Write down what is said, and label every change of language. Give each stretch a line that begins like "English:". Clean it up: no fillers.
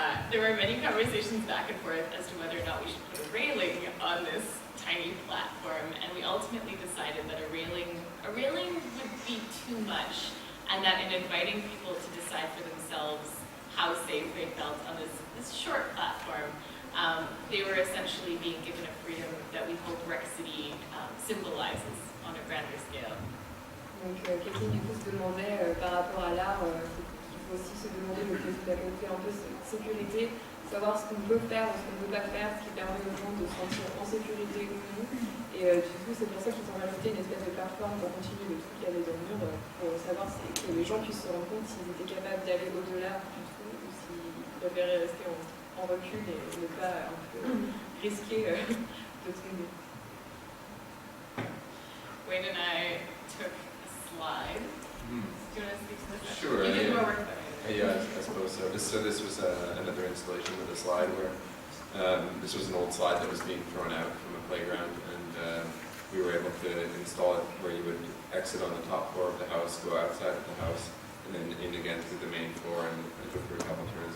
English: There were many conversations back and forth as to whether or not we should put a railing on this tiny platform, and we ultimately decided that a railing would be too much, and that in inviting people to decide for themselves how safe they felt on this short platform, they were essentially being given a freedom that we hope Mercredi symbolizes on a grander scale.
French: Donc Kékine du coup se demandait par rapport à l'art, il faut aussi se demander le côté un peu sécurité, savoir ce qu'on peut faire ou ce qu'on ne peut pas faire, ce qui permet aux gens de se sentir en sécurité ou non. Et du coup c'est pour ça qu'ils ont rajouté une espèce de plateforme pour continuer le truc qu'il y avait dans le mur, pour savoir que les gens puissent se rendre compte s'ils étaient capables d'aller au-delà du trou ou s'ils préféraient rester en recul et ne pas un peu risquer de tomber.
English: Wayne and I took slide. Do you want to speak to this? Sure. You did more work than I did. Yeah, I suppose so. This was another installation with a slide where this was an old slide that was being thrown out from a playground, and we were able to install it where you would exit on the top floor of the house, go outside of the house, and then in again through the main floor and go through a couple turns.